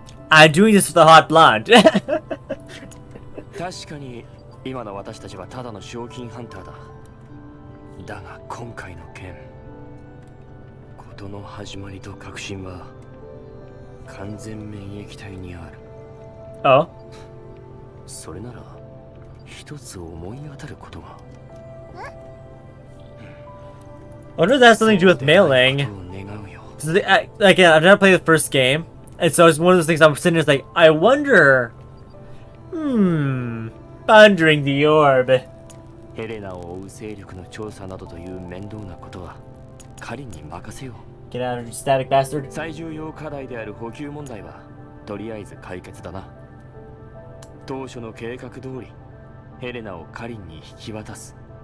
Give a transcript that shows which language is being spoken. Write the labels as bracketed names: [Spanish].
[English] I'm doing this with a hot blonde. [Japanese] 確かに今の私たちはただの賞金ハンターだ。だが今回の件、事の始まりと核心は完全免疫体にある。 [English] Oh? [Japanese] それなら一つ思い当たることが。 [English] I wonder if that has something to do with mailing. Again, I've never played the first game, and so it's one of those things I'm sitting there like, I wonder. Pondering the orb. [Japanese] ヘレナを追う勢力の調査などという面倒なことは彼に任せよう。 [English] Get out of static bastard. [Japanese] 最重要課題である補給問題はとりあえず解決だな。当初の計画通りヘレナをカリンに引き渡す。